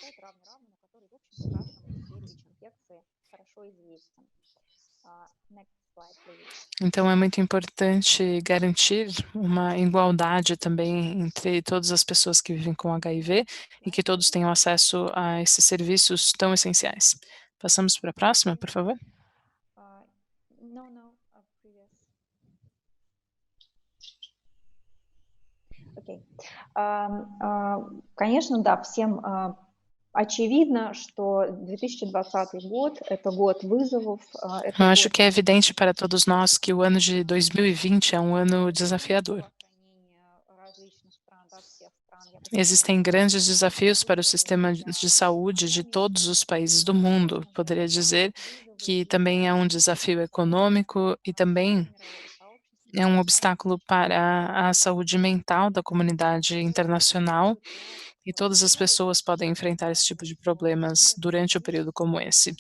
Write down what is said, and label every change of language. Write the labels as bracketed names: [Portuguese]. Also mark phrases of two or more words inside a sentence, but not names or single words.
[Portuguese] Então, é muito importante garantir uma igualdade também entre todas as pessoas que vivem com HIV e que todos tenham acesso a esses serviços tão essenciais. Passamos para a próxima, por favor. [Russian] Окей. Конечно, да, всем очевидно, что 2020 год– это год вызовов. [Portuguese] Eu acho que é evidente para todos nós que o ano de 2020 é um ano desafiador. Existem grandes desafios para o sistema de saúde de todos os países do mundo. Poderia dizer que também é um desafio econômico e também é um obstáculo para a saúde mental da comunidade internacional, e todas as pessoas podem enfrentar esse tipo de problemas durante um período como esse.